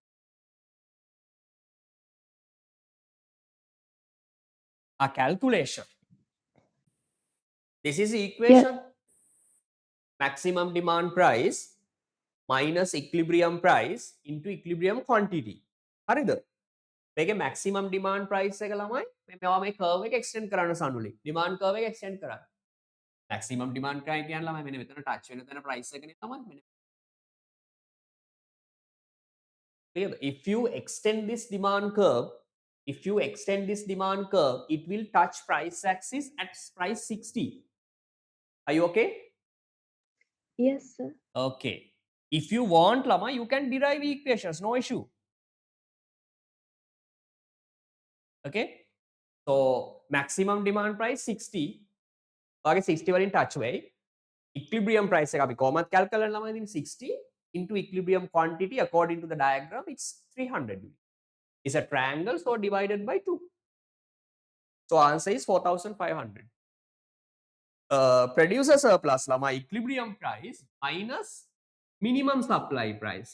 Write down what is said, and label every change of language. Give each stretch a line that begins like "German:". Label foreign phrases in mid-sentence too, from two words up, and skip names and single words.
English: A calculation. This is the equation. Maximum demand price minus equilibrium price into equilibrium quantity.
Sinhala: හරිද? මේකේ
English: maximum demand price
Sinhala: එක ළමයි මේවා මේ curve එක extend කරන්න සනුලි.
English: demand curve
Sinhala: එක extend කරන්න.
English: maximum demand price
Sinhala: කියන්නේ ළමයි මෙන්න මෙතන touch වෙන තැන price එකනේ ළමයි මෙන්න.
English: Clear? If you extend this demand curve If you extend this demand curve, it will touch price axis at price 60. Are you okay? Yes, sir. Okay. If you want, Lama, you can derive equations, no issue. Okay. So maximum demand price 60. Okay, 60 වලින් touch වෙයි. Equilibrium price
Sinhala: එක අපි කොහොමද
English: calculate
Sinhala: කරලා ළමයි
English: 60 into equilibrium quantity according to the diagram it's 300. It's a triangle, so divided by 2. So answer is 4500. Producer surplus lama equilibrium price minus minimum supply price.